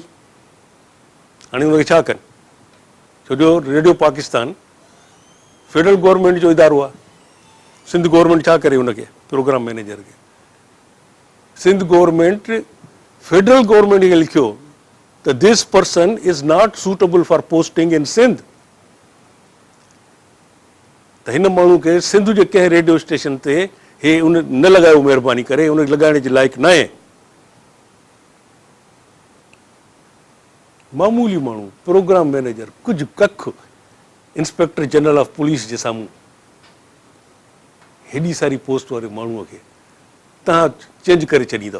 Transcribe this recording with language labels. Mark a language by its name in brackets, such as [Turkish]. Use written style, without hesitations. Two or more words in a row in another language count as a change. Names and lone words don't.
[Sindhi] हाणे हुनखे छा कनि? छो जो रेडियो पाकिस्तान [English] Federal Government [Sindhi] जो इदारो आहे। सिंध गवर्नमेंट छा करे हुनखे [English] program manager [Sindhi] खे? [English] सिंध गवर्नमेंट Federal Government [Sindhi] खे लिखियो त [English] this person is not suitable for posting in Sindh. [Sindhi] त हिन माण्हू खे सिंध जे कंहिं रेडियो स्टेशन ते हे उन न लॻायो, महिरबानी करे हुनखे लॻाइण जे लाइक़ु न आहे। मामूली माण्हू [English] program manager, [Sindhi] कुझु कख [English] Inspector General of Police [Sindhi] जे साम्हूं, हेॾी सारी पोस्ट वारे माण्हूअ खे तव्हां चेंज करे छॾींदव।